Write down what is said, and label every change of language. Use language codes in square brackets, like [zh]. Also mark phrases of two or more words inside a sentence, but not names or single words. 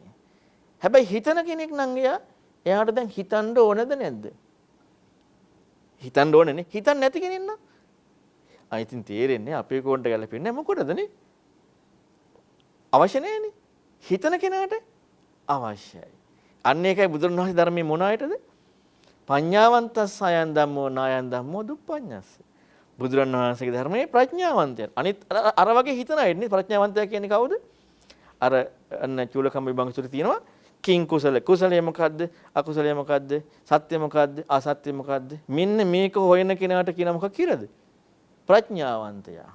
[si] හැබැයි හිතන කෙනෙක් නම් එයාට දැන් හිතන්න ඕනද නැද්ද? හිතන්න ඕනනේ. හිතන්නේ නැති කෙනෙක් නම් ඉතින් තේරෙන්නේ අපේ කොන්ට ගැලපෙන්නේ මොකටදනේ? අවශ්‍ය නැහැනේ. හිතන කෙනාට අවශ්‍යයි. අන්න ඒකයි බුදුරණවහන්සේ ධර්මයේ මොන ආයතද? [pi] පඤ්ඤාවන්තස්ස අයං ධම්මෝ නායං ධම්මෝ දුප්පඤ්ඤස්ස. [si] බුදුරණවහන්සේගේ ධර්මයේ ප්‍රඥාවන්තයන්. අනිත් අර වගේ හිතන අය නේ ප්‍රඥාවන්තයා කියන්නේ කවුද? අර අන්න චූලකම් විභංගසුරේ තියෙනවා [pi] කිං කුසල. [si] කුසලය මොකද්ද? අකුසලය මොකද්ද? සත්‍ය මොකද්ද? අසත්‍ය මොකද්ද? මෙන්න මේක හොයන කෙනාට කියන මොකක් කියලාද? ප්‍රඥාවන්තයා.